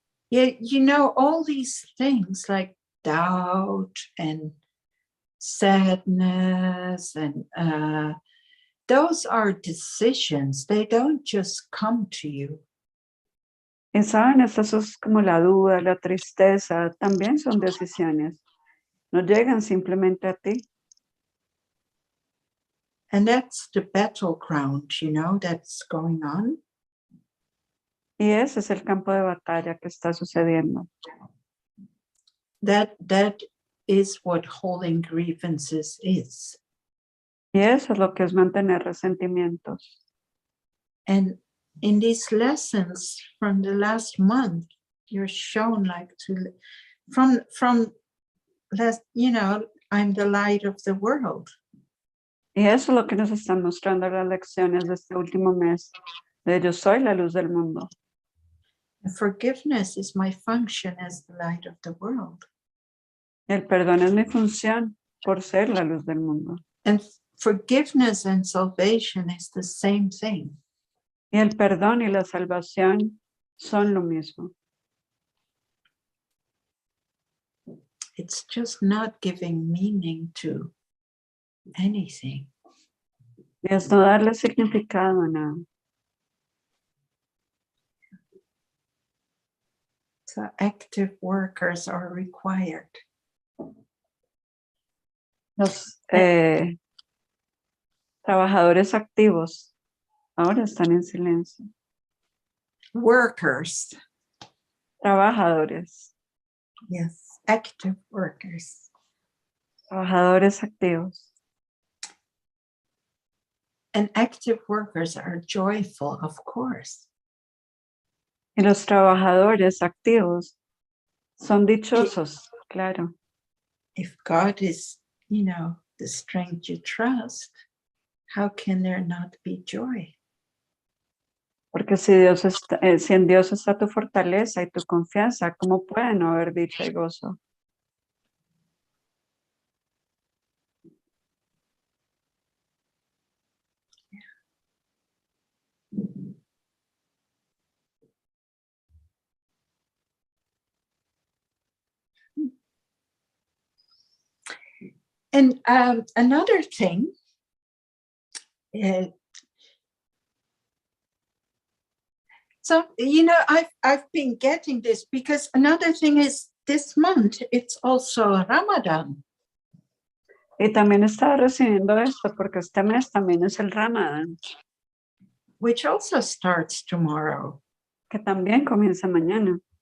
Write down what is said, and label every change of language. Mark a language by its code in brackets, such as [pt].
[en] Yeah, you know, all these things like doubt and sadness and those are decisions. They don't just come to you. [es] Y saben, estas son como la duda, la tristeza, también son decisiones. No llegan simplemente a ti. [en] And that's the battleground, you know, that's going on. [es] Y ese es el campo de batalla que está sucediendo. [en] That is what holding grievances is. [es] Y eso es lo que es mantener resentimientos. [en] And in these lessons from the last month, you're shown like to, from last, you know, I'm the light of the world. [es] Y eso es lo que nos están mostrando las lecciones de este último mes. De yo soy la luz del mundo. [en] And forgiveness is my function as the light of the world. [es] El perdón es mi función por ser la luz del mundo. [en] And forgiveness and salvation is the same thing. [es] Y el perdón y la salvación son lo mismo. [en] It's just not giving meaning to anything. [es] Y es no darle significado a nada. [en] So active workers are required. [es] Los trabajadores activos ahora están en silencio. [en] Workers, [es] Trabajadores. [en] yes, active workers. [es] Trabajadores activos. [en] And active workers are joyful, of course. [es] Y los trabajadores activos son dichosos, claro. [en] If God is, you know, the strength you trust, how can there not be joy? [es] Porque si Dios está, si en Dios está tu fortaleza y tu confianza, ¿cómo puede no haber dicha y gozo? [en] And another thing, so, you know, I've been getting this because another thing is this month, it's also Ramadan. [es] Y también estaba recibiendo esto porque este mes también es el Ramadán, [en] Which also starts tomorrow. [es] que también comienza mañana.